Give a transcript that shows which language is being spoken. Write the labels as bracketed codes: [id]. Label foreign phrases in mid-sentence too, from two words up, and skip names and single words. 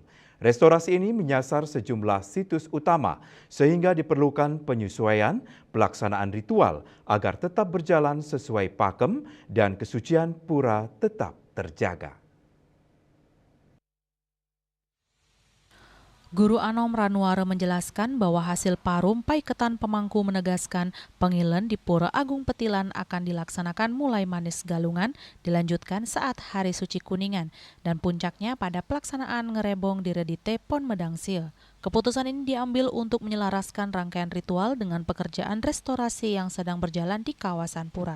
[id] Restorasi ini menyasar sejumlah situs utama sehingga diperlukan penyesuaian pelaksanaan ritual agar tetap berjalan sesuai pakem dan kesucian pura tetap terjaga. Guru Anom Ranwara menjelaskan bahwa hasil parum Paiketan Pemangku menegaskan pengilen di Pura Agung Petilan akan dilaksanakan mulai Manis Galungan, dilanjutkan saat Hari Suci Kuningan, dan puncaknya pada pelaksanaan ngerebong di Redite Pon Medang Sil. Keputusan ini diambil untuk menyelaraskan rangkaian ritual dengan pekerjaan restorasi yang sedang berjalan di kawasan pura.